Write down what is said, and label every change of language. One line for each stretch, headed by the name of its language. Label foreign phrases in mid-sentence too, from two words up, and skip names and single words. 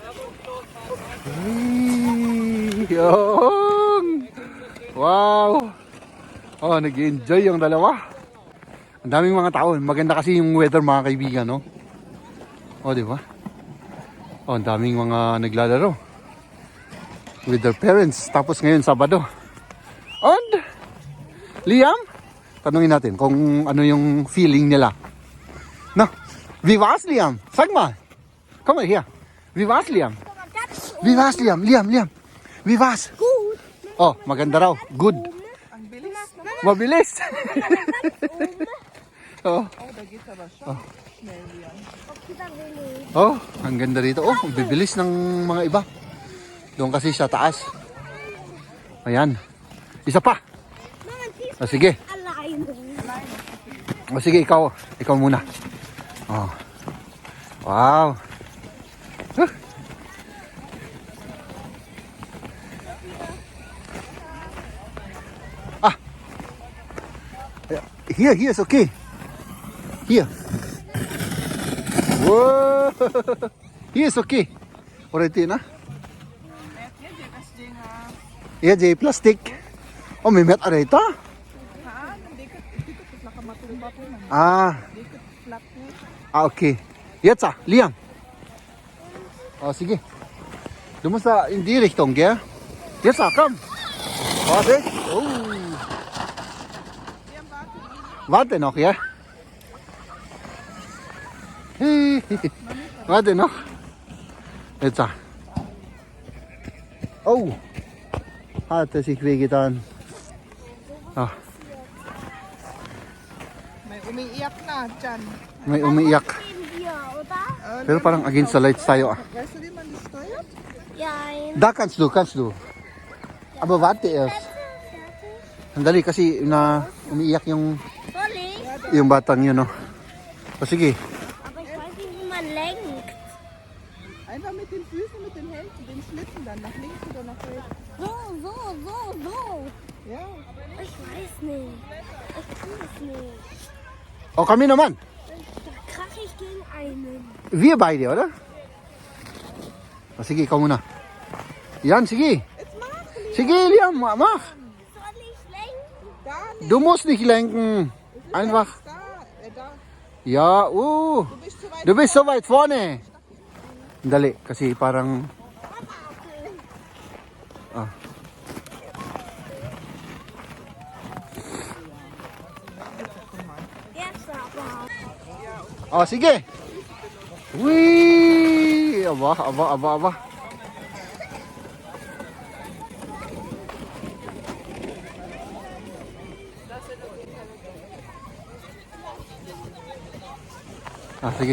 Filipino: Yung! Wow! Oh, nag-enjoy yung dalawa. Ang daming mga tao. Maganda kasi yung weather mga kaibigan, no? Oh, di ba? Oh, ang daming mga naglalaro
English: with their parents.
Filipino: Tapos ngayon Sabado. And Liam, tanungin natin kung ano yung feeling nila. No? Vivas Liam.
German: Sag mal.
English: Come here. Vivas Liam. Vivas Liam. Liam. Vivas. Good.
Filipino: Oh, maganda raw. Good. Ang bilis. Mabilis. Oh. Dagit sa basyo. Yan. Oh, ang ganda dito. Oh, ang bibilis ng mga iba. Doon kasi sa taas. Ayan. Isa pa. O sige. O sige, ikaw. Ikaw muna. Oh. Wow. Huh. Ah.
English: Here, it's okay. Here. Whoa. Here is okay.
Filipino: Already na? Iya, Jay, plastic. Oh, may met areta. Ah.
German: Okay. Jetzt, Liam.
Filipino: Oh, sige.
German: Du musst da in die Richtung, gell? Jetzt, komm. Warte. Oh. Warte noch, ja? Warte noch. Jetzt. Oh. Hat er sich wehgetan. Ah,
Filipino: May umiiyak na dyan. may umiiyak. Pero parang
English: against the lights
Filipino: tayo ah.
German: Weißt du, wie man das steuert? Da kannst du. Aber warte erst.
Filipino: Sandali kasi na umiiyak yung batang yun, no. O sige.
German: Aber ich weiß nicht, wie man lenkt. Einfach mit den Füßen, mit den Händen, den Schlitten dann nach links oder nach rechts. So. Ja. Ich weiß nicht. Ich tue es nicht.
Filipino: O kami naman.
German: Da krache ich gegen einen. Wir beide, oder?
Filipino: O sige, ikaw muna. Yan, sige.
German: Jetzt mach, Liam.
Filipino: Sige, Liam, mach.
German: Soll ich lenken? Da nicht. Du musst nicht lenken. Einfach. Da. Da. Ja, Du bist zu weit. Du bist so weit vorne.
Filipino: Dali, kasi parang... Ah.
German: Jetzt aber.
Filipino: Oh, sige. Whee! Aba. Sige.